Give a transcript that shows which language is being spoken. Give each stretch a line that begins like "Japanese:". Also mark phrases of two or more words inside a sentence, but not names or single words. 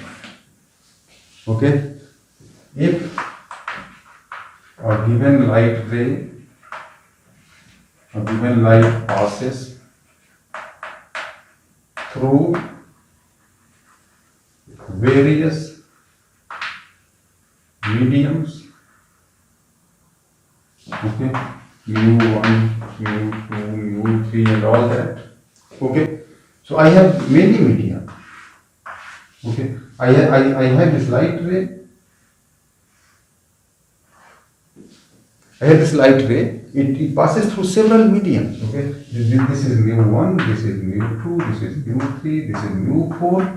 English: Okay, if a given light ray, a given light passes through various mediums, okay, mu1, mu2, mu3 and all that. Okay, so I have many media. Okay, I have this light ray. It passes through several mediums. Okay, this is mu1, this is mu2, this is mu3, this is mu4.